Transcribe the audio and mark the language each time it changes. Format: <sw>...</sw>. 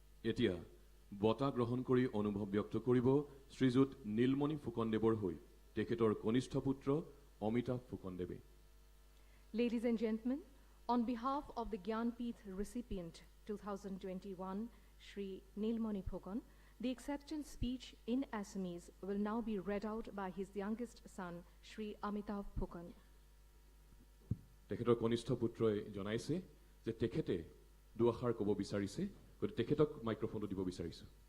<as>এতিয়া বঁটা গ্ৰহণ কৰি অনুভৱ ব্যক্ত কৰিব শ্ৰীযুত নীলমণি ফুকনদেৱৰ হৈ তেখেতৰ কনিষ্ঠ পুত্ৰ Amitabh ফুকনদেৱে।</as> <en>Ladies and gentlemen, on behalf of the Gyanpith recipient 2021, Shri Nilmani Fukonn, the acceptance speech in Assamese will now be read out by his youngest son, Shri Amitav Fukonn.</en> <as>তেখেতৰ কনিষ্ঠ পুত্ৰই জনাইছে যে তেখেতে দুআষাৰ ক'ব বিচাৰিছে, গতিকে তেখেতক মাইক্ৰফোনটো দিব বিচাৰিছো।</as>